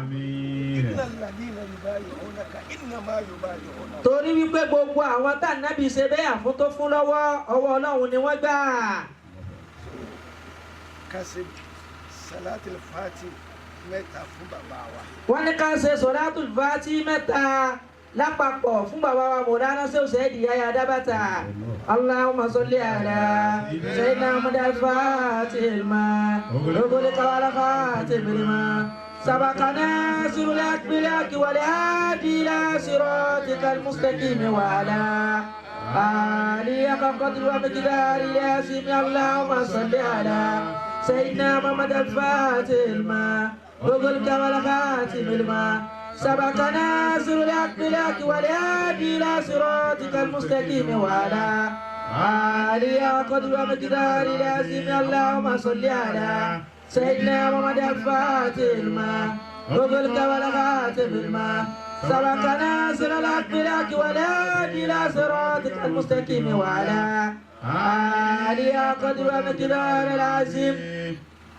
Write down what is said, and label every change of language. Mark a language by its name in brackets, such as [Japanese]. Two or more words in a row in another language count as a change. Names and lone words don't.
[Yoruba] torí wípé gbogbo àwọn tá nábì ṣe bẹ́ẹ̀ àfún tó fún lọ́wọ́ ọwọ́ ọlọ́run ni wọ́n gbà. Salatul Fati mẹ́ta fún bàbá wa. wọ́n ní ká ṣe Salatul Fati mẹ́ta lápapọ̀ fún bàbá wa Mọ̀lánà Sheikh Said Yahya Adabata. [Arabic] اللهم صل على سيدنا محمد الفاتح لما أغلق والخاتم لما سبق ناصر الحق بالحق والهادي إلى صراطك المستقيم وعلى آله حق قدره ومقداره العظيم. اللهم صل على سيدنا محمد الفاتح لما أغلق والخاتم لما ughliqa wal khatimil lima سبق ناصر الحق بالحق والهادي إلى صراطك المستقيم وعلى آله قدر ومقدار العظيم. اللهم صل على سيدنا محمد الفاتح لما أغلق والخاتم لما سبق ناصر الحق بالحق والهادي إلى صراطك المستقيم وعلى آله قدر ومقدار العظيم.